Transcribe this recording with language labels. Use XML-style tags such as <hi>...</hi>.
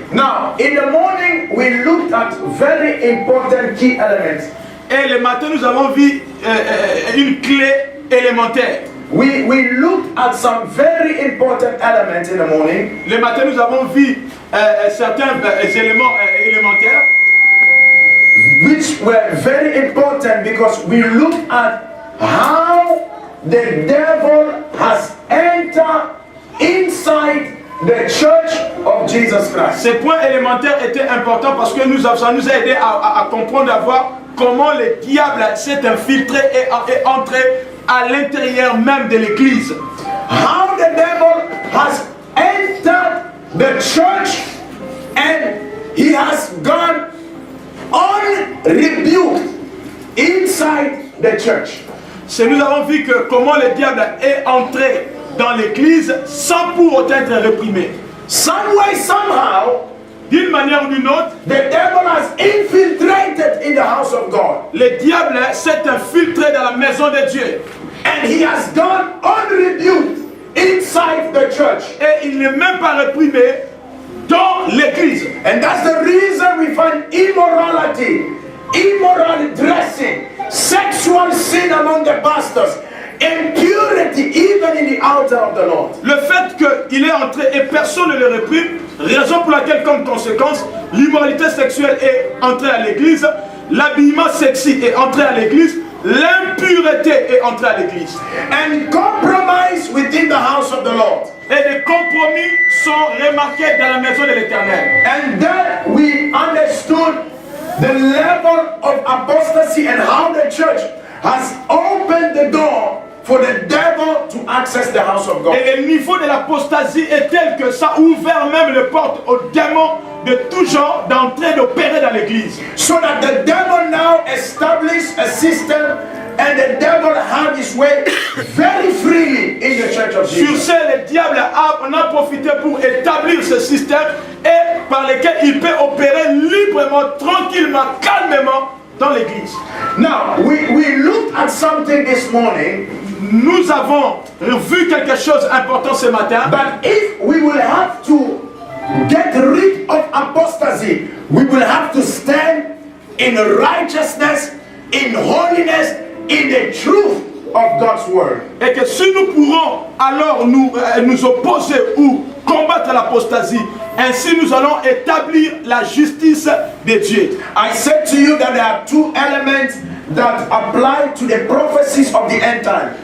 <en>Now, in the morning, we looked at very important key elements.</en> <fr>Et le matin, nous avons vu une clé élémentaire.</fr> <en>We looked at some very important elements in the morning.</en> <fr>Le matin, nous avons vu certains éléments élémentaires.</fr> <en>Which were very important because we looked at how the devil has entered inside the church of Jesus Christ.</en> <fr>Ces points élémentaires étaient importants parce que ça nous a aidé à comprendre, à voir comment le diable s'est infiltré et est entré à l'intérieur même de l'église.</fr> <en>How the devil has entered the church and he has gone unrebuked inside the church.</en> <fr>Nous avons vu que comment le diable est entré dans l'église sans pour autant être réprimé.</fr> <en>Some way, somehow,</en> <fr>d'une manière ou d'une autre,</fr> <en>the devil has infiltrated in the house of God.</en> <fr>Le diable s'est infiltré dans la maison de Dieu.</fr> <en>And he has gone unrebuked inside the church.</en> <fr>Et il n'est même pas réprimé dans l'église.</fr> <en>And that's the reason we find immorality, immoral dressing, sexual sin among the pastors, impurity even in the altar of the Lord.</en> <fr>Le fait qu'il est entré et personne ne le réprime, raison pour laquelle comme conséquence, l'immoralité sexuelle est entrée à l'église, l'habillement sexy est entré à l'église, l'impureté est entrée à l'église.</fr> <en>And compromise within the house of the Lord.</en> <fr>Et des compromis sont remarqués dans la maison de l'Éternel.</fr> <en>And then we understood the level of apostasy and how the church has opened the door for the devil to access the house of God.</en> <fr>Et le niveau de l'apostasie est tel que ça a ouvert même les portes aux démons de tout genre d'entrer, d'opérer dans l'église.</fr> <en>So that the devil now established a system and the devil had his way very freely in the church of</en> <fr>Sur</fr> <en>Jesus.</en> <fr>ce, le diable en a profité pour établir ce système et par lequel il peut opérer librement, tranquillement, calmement dans l'église.</fr> <en>Now, we looked at something this morning.</en> <fr>Nous avons vu quelque chose d'important ce matin.</fr> <en>But if we will have to get rid of apostasy, we will have to stand in righteousness, in holiness, in the truth of God's word.</en> <fr>Et que si nous pourrons alors nous opposer ou combattre l'apostasie, ainsi nous allons établir la justice de Dieu.</fr> <en>I said to you that there are two elements that apply to the prophecies of the end time.</en>